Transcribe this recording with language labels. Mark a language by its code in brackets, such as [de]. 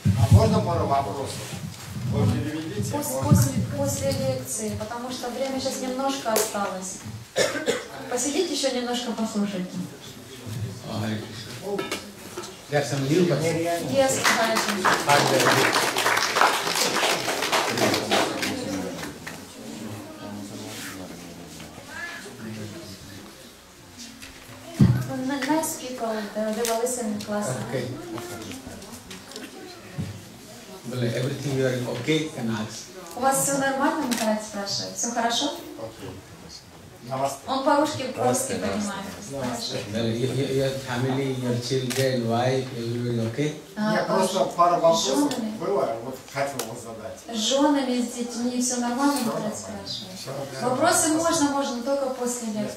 [ru] Можно пару вопросов? Вы переведите? После лекции, потому что время сейчас немножко осталось. Посидите еще немножко, послушайте. [en] There's some new person. Yes, nice people, they were listening to us. Okay. Well, everything you are okay, can ask. [ru] У вас все нормально, Махарадж спрашивает? Все хорошо? Он по-русски понимает. [en] Well, your family, your children, wife, everybody okay? [ru] Нет, просто пару вопросов было, вот хотел вас задать. С женами, с детьми все нормально, Махарадж спрашивает? Вопросы можно только после лекции.